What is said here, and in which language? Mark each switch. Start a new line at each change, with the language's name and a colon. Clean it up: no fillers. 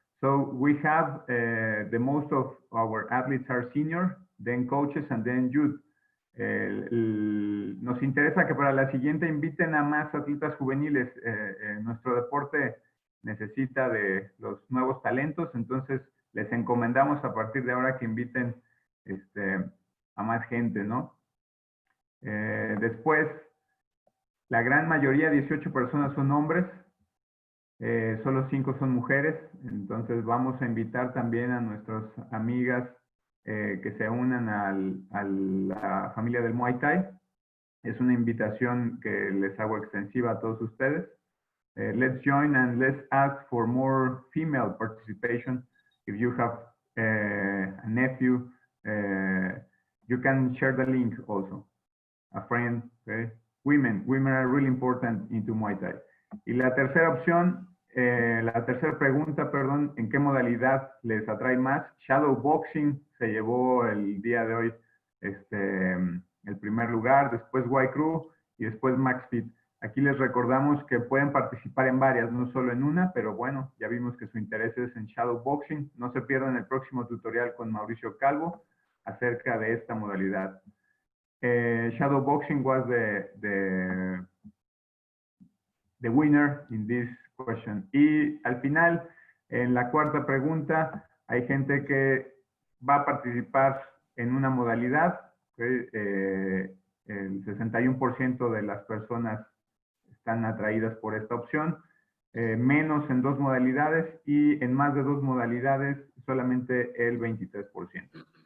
English: So we have the most of our athletes are senior, then coaches, and then youth.
Spanish: Nos interesa que para la siguiente inviten a más atletas juveniles. Nuestro deporte necesita de los nuevos talentos, entonces les encomendamos a partir de ahora que inviten a más gente, ¿no? Después, la gran mayoría, 18 personas, son hombres, solo 5 son mujeres, entonces vamos a invitar también a nuestras amigas que se unan a la familia del Muaythai. Es una invitación que les hago extensiva a todos ustedes.
English: Let's join and let's ask for more female participation. If you have a nephew, you can share the link also. A friend, okay? Women are really important into Muay Thai.
Spanish: Y la tercera opción, la tercera pregunta, perdón, ¿en qué modalidad les atrae más? Shadow Boxing se llevó el día de hoy el primer lugar, después Y Crew y después Max Fit. Aquí les recordamos que pueden participar en varias, no solo en una, pero bueno, ya vimos que su interés es en Shadow Boxing. No se pierdan el próximo tutorial con Mauricio Calvo acerca de esta modalidad.
English: Shadow Boxing was the winner in this question.
Spanish: Y al final, en la cuarta pregunta, hay gente que va a participar en una modalidad. El 61% de las personas están atraídas por esta opción, menos en 2 modalidades y en más de 2 modalidades solamente el 23%.